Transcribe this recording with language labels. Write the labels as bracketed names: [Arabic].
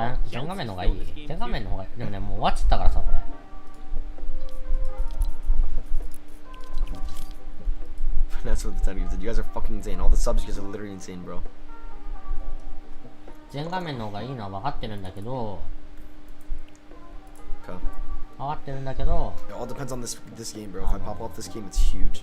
[Japanese] 全画面の方がいい？全画面の方がいい。でもね、もう終わっちゃったからさ、これ。 [English] That's what the time you said. You guys are fucking insane. All the subs you guys are literally insane, bro. [Japanese] 全画面の方がいいのは分かってるんだけど。 [English] Okay. [Japanese] 分かってるんだけど。 [English] It all depends on this game, bro. If I pop off this game, it's huge.